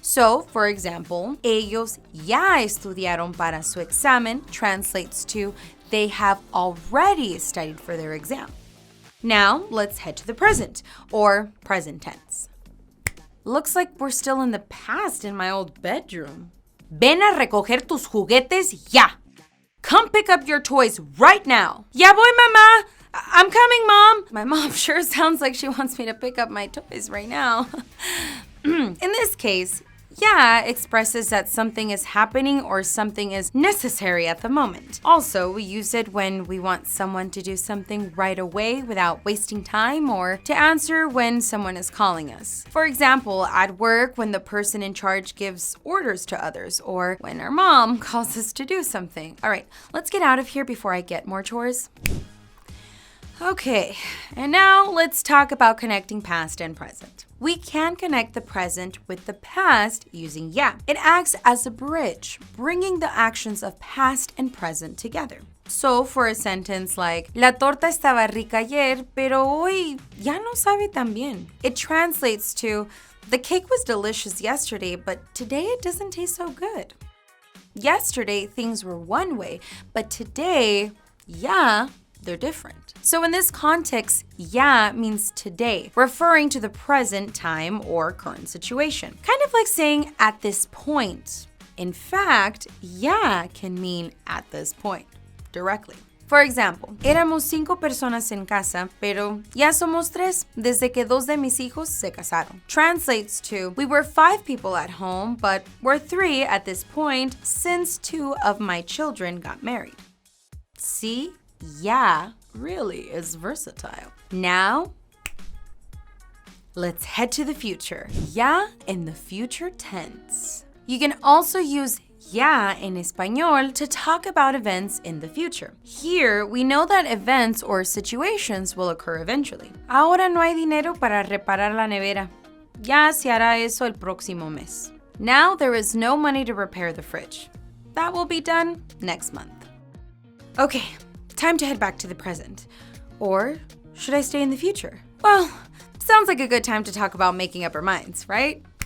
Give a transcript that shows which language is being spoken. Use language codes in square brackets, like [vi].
[en] So, for example, [es] ellos ya estudiaron para su examen [en] translates to they have already studied for their exam. Now, let's head to the present, or present tense. Looks like we're still in the past in my old bedroom. [es] Ven a recoger tus juguetes ya. [en] Come pick up your toys right now. [es] Ya voy, mamá. [en] I'm coming, Mom. My mom sure sounds like she wants me to pick up my toys right now. In this case, ya expresses that something is happening or something is necessary at the moment. Also, we use it when we want someone to do something right away without wasting time or to answer when someone is calling us. For example, at work when the person in charge gives orders to others or when our mom calls us to do something. All right, let's get out of here before I get more chores. Okay, and now let's talk about connecting past and present. We can connect the present with the past using ya. It acts as a bridge, bringing the actions of past and present together. So for a sentence like, [es] La torta estaba rica ayer, pero hoy ya no sabe tan bien. [en] It translates to, the cake was delicious yesterday, but today it doesn't taste so good. Yesterday things were one way, but today, ya, they're different. So in this context, ya means today, referring to the present time or current situation. Kind of like saying at this point. In fact, ya can mean at this point, directly. For example, [es] éramos 5 personas en casa, pero ya somos 3 desde que 2 de mis hijos se casaron. [en] Translates to, we were 5 people at home, but we're 3 at this point since 2 of my children got married. See? Ya really is versatile. Now, let's head to the future. Ya in the future tense. You can also use ya in español to talk about events in the future. Here, we know that events or situations will occur eventually. [es] Ahora no hay dinero para reparar la nevera. Ya se hará eso el próximo mes. [en] Now there is no money to repair the fridge. That will be done next month. Okay. Time to head back to the present. Or should I stay in the future? Well, sounds like a good time to talk about making up our minds, right?